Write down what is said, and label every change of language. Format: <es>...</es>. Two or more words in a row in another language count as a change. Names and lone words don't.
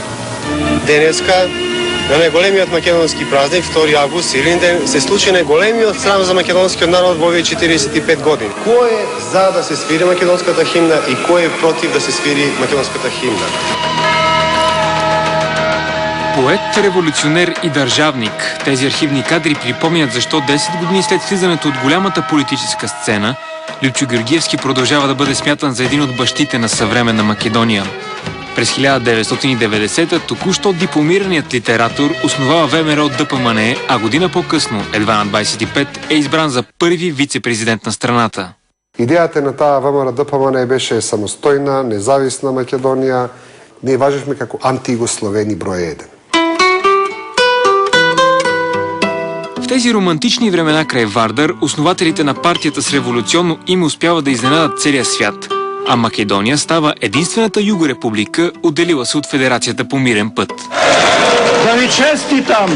<mk>Денеска, на најголемиот македонски празник, 2 август, Илинден, се случи најголемиот срам за македонскиот народ во овие 45 години. Кој е за да се свири македонската химна и кој е против да се свири македонската химна?</mk> <bg>Поет, революционер и държавник. Тези архивни кадри припомнят защо 10 години след влизането от голямата политическа сцена, Любчо Георгиевски продължава да бъде смятан за един от бащите на съвременна Македония. През 1990-та току-що дипломираният литератор основава ВМРО ДПМНЕ, а година по-късно, едва на 25, е избран за първи вице-президент на страната.</bg> <mk>Идеята на таа ВМРО ДПМНЕ беше самостојна, независна Македонија. Ние важешме како антиюгословени број 1.</mk> <bg>В тези романтични времена край Вардар, основателите на партията с революционно име успяват да изненадат целия свят, а Македония става единствената югорепублика, отделила се от Федерацията по мирен път. Да ви честитам!</bg>